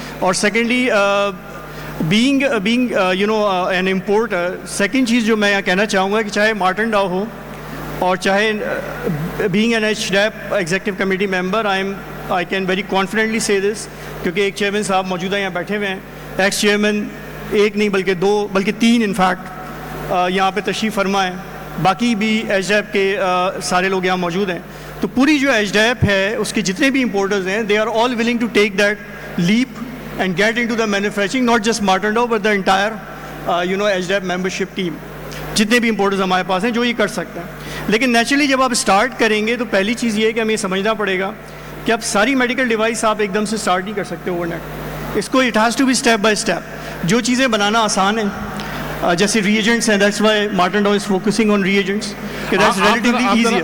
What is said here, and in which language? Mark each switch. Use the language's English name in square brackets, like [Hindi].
[Urdu] اور secondly [English] being you know an importer, [Urdu] second چیز جو میں کہنا چاہوں گا کہ چاہے مارٹن ڈاؤ ہو اور چاہے being an HDAP executive committee member, [English] I can very confidently say this, [Urdu] کیونکہ ایک چیئرمین صاحب موجودہ یہاں بیٹھے ہوئے ہیں, ایکس چیئرمین ایک نہیں بلکہ دو بلکہ تین انفیکٹ یہاں پہ تشریف فرما ہے, باقی بھی ایچ ڈی ایپ کے سارے لوگ یہاں موجود ہیں. تو پوری جو ایچ ڈی ایپ ہے اس کے جتنے بھی امپورٹرز ہیں [English] they are all willing to take that leap and get into the manufacturing, not just Martin Dow but the entire you know HDAP membership team, [Urdu] جتنے بھی امپورٹرز ہمارے پاس ہیں جو یہ کر سکتے ہیں. لیکن نیچرلی جب آپ اسٹارٹ کریں گے تو پہلی چیز یہ ہے کہ ہمیں یہ سمجھنا پڑے گا کہ آپ ساری میڈیکل ڈیوائس آپ ایک دم سے اسٹارٹ نہیں کر سکتے اوور نیٹ. [English] اس کو it has to be step by step. [Urdu] جو چیزیں بنانا آسان ہیں جیسے ری ایجنٹس ہیں, [English] That's why Martin Dow is focusing on reagents, کہ that's relatively easier.